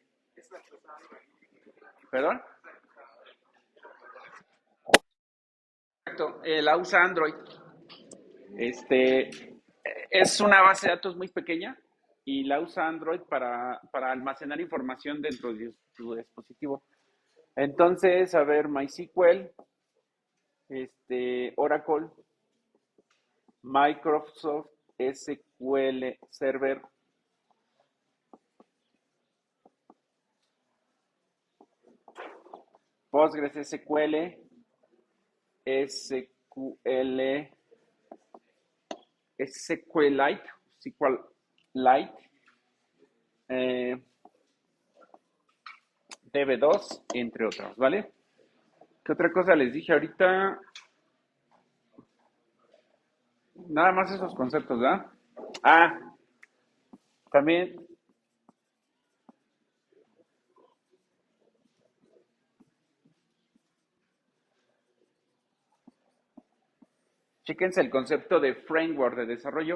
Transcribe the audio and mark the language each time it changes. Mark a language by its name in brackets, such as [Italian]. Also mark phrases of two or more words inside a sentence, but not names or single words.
[Spanish] ¿Perdón? Exacto, la usa Android. Este, es una base de datos muy pequeña y la usa Android para almacenar información dentro de su dispositivo. Entonces, a ver, MySQL, Oracle, Microsoft SQL Server, Postgres SQL, SQL, SQLite, SQLite, DB2, entre otros, ¿vale? ¿Qué otra cosa les dije ahorita? Nada más esos conceptos, ¿verdad? Ah, también, chéquense el concepto de framework de desarrollo.